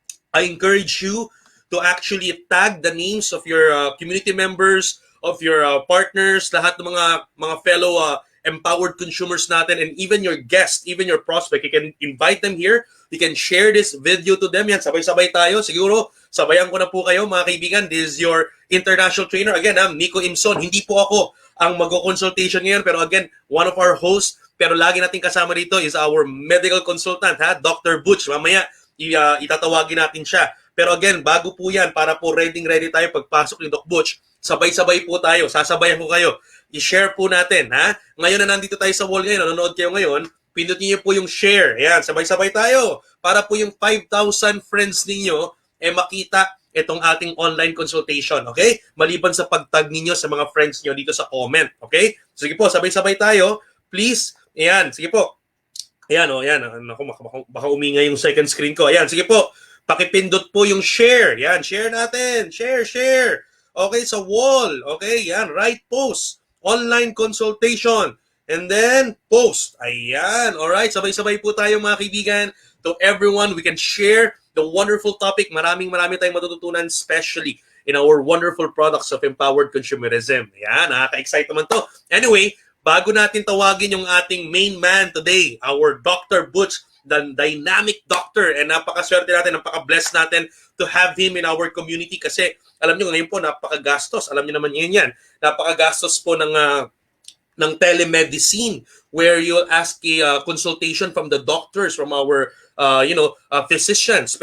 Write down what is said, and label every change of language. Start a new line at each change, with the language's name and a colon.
English: I encourage you to actually tag the names of your community members, of your partners,
Filipino: lahat ng mga fellow empowered consumers natin,
English: and even your guest, even your prospect. You can invite them here. You can share this video to them.
Filipino: Yan, sabay-sabay tayo. Siguro, sabayan ko na po kayo, mga kaibigan.
English: This is your international trainer. Again, I'm Nico Imson.
Filipino: Hindi po ako ang mag-consultation ngayon, pero again, one of our hosts, pero lagi natin kasama dito is our medical consultant, ha? Dr. Butch. Mamaya, itatawagin natin siya. Pero again, bago po yan, para po ready tayo pagpasok ni Doc Butch, sabay-sabay po tayo, sasabayan ko kayo. I-share po natin, ha? Ngayon na nandito tayo sa wall ngayon, nanonood kayo ngayon, pindutin niyo po yung share. Ayan, sabay-sabay tayo. Para po yung 5,000 friends ninyo, makita itong ating online consultation, okay? Maliban sa pagtag ninyo sa mga friends niyo dito sa comment, okay? Sige po, sabay-sabay tayo. Please, ayan, sige po. Ayan, ayan. Naku, baka umingay yung second screen ko. Ayan, sige po. Pakipindot po yung share. Ayan, share natin. Share. Okay, sa wall. Okay, ayan, right post. Online consultation. And then, post. Ayan, alright. Sabay-sabay po tayo mga kaibigan.
English: To everyone, we can share the wonderful topic.
Filipino: Marami tayong matututunan,
English: especially in our wonderful products of empowered consumerism.
Filipino: Ayan, nakaka-excite naman to. Anyway, bago natin tawagin yung ating main man today, our Dr. Butch, the dynamic doctor, and napakaswerte natin, napaka-blessed natin to have him in our community kasi alam nyo ngayon po napakagastos, alam nyo naman yan, napakagastos po ng telemedicine
English: where you'll ask a consultation from the doctors, from our physicians.